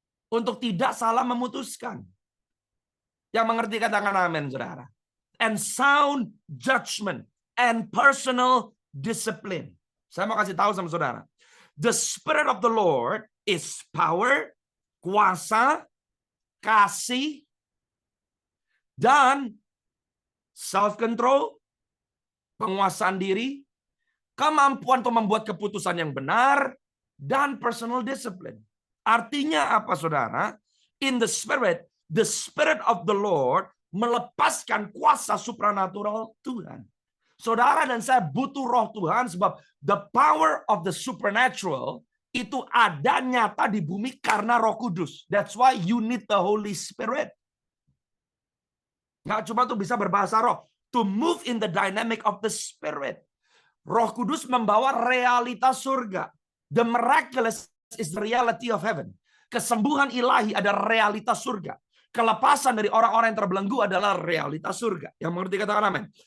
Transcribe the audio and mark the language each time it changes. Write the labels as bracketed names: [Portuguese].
[Indonesian] Untuk tidak salah memutuskan. Yang mengerti katakan amin, saudara. [English] And sound judgment and personal discipline. [Indonesian] Saya mau kasih tahu sama saudara. [English] The Spirit of the Lord is power, [Indonesian] kuasa, kasih, dan self-control, penguasaan diri, kemampuan untuk membuat keputusan yang benar, dan personal discipline. Artinya apa, saudara? [English] In the Spirit of the Lord [Indonesian] melepaskan kuasa supranatural Tuhan. Saudara dan saya butuh roh Tuhan sebab [English] the power of the supernatural [Indonesian] itu ada nyata di bumi karena Roh Kudus. [English] That's why you need the Holy Spirit. [Indonesian] Nggak cuma tuh bisa berbahasa roh. [English] To move in the dynamic of the Spirit. [Indonesian] Roh Kudus membawa realitas surga. [English] The miraculous is the reality of heaven. [Indonesian] Kesembuhan ilahi ada realitas surga. Kelepasan dari orang-orang yang terbelenggu adalah realitas surga. Yang mengerti katakan amin.